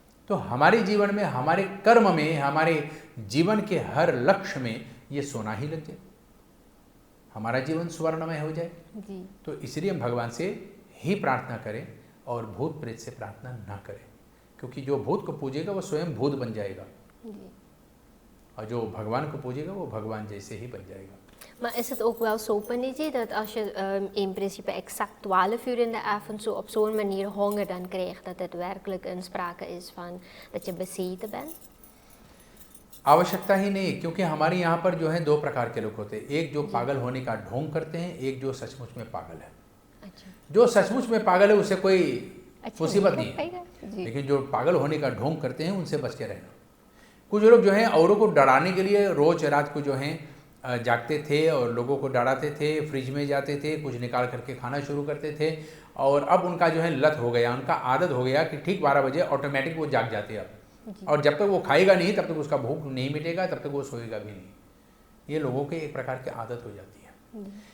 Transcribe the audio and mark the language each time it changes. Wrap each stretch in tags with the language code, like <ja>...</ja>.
<hi>तो हमारे जीवन में, हमारे कर्म में, हमारे जीवन के हर लक्ष्य में ये सोना ही लग जाए, हमारा जीवन स्वर्णमय हो जाए जी। तो इसलिए हम भगवान से ही प्रार्थना करें और भूत प्रेत से प्रार्थना ना करें, क्योंकि जो भूत को पूजेगा वो स्वयं भूत बन जाएगा जी। और जो भगवान को पूजेगा वो भगवान जैसे ही बन जाएगा।</hi> <nl>Maar is het ook wel zo, Paniji, dat als je in principe exact 12 uur in de avond zo op zo'n manier honger dan krijgt, dat het werkelijk een sprake is van dat je bezeten bent?</nl> <hi>आवश्यकता ही नहीं, क्योंकि हमारे यहाँ पर जो है दो प्रकार के लोग होते हैं, एक जो पागल होने का ढोंग करते हैं, एक जो सचमुच में पागल है। अच्छा, जो सचमुच में पागल है उससे कोई अच्छा, मुसीबत नहीं नहीं पाएगा? है, जी। लेकिन जो पागल होने का ढोंग करते हैं उनसे बच के रहना। कुछ लोग जो हैं औरों को डराने के लिए रोज रात को जो हैं जागते थे और लोगों को डराते थे, फ्रिज में जाते थे, कुछ निकाल करके खाना शुरू करते थे, और अब उनका जो है लत हो गया, उनका आदत हो गया कि ठीक 12 बजे ऑटोमेटिक वो जाग जाते हैं अब, और जब तक वो खाएगा नहीं तब तक उसका भूख नहीं मिटेगा, तब तक वो सोएगा भी नहीं। ये लोगों के एक प्रकार की आदत हो जाती है।</hi>